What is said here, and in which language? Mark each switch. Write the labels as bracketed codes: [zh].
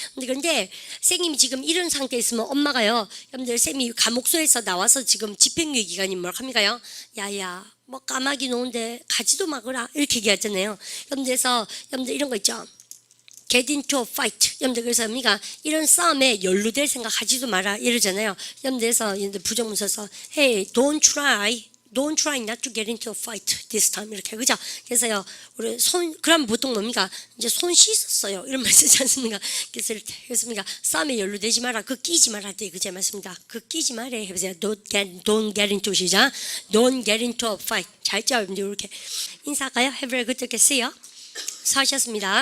[ko] 그런데 선생님이 지금 이런 상태에 있으면 엄마가요. 여러분들 쌤이 감옥소에서 나와서 지금 집행유예 기간이 뭘 합니까요? 야야 뭐 까마귀 노는데 가지도 마거라 이렇게 얘기하잖아요. 여러분들 이런 거 있죠. [en] get into a fight. [ko] 여러분들 그래서 우리가 이런 싸움에 연루될 생각 하지도 마라 이러잖아요. 여러분들에서 부정문서서 [en] hey don't try not to get into a fight this time [ko] 이렇게 그죠? 그래서요 우리 그럼 보통 뭡니까? 이제 손 씻었어요 이런 말 쓰지 않습니까? 그래서 우리가 싸움에 연루되지 마라 그 끼지 마라 할 때 그제 맞습니다. 그 끼지 마라 해보세요. [en] don't get into 시작. don't get into a fight. [ko] 잘죠? 여러분들 이렇게 인사할까요? [en] Have a good day. See you. [ko] 수고하셨습니다.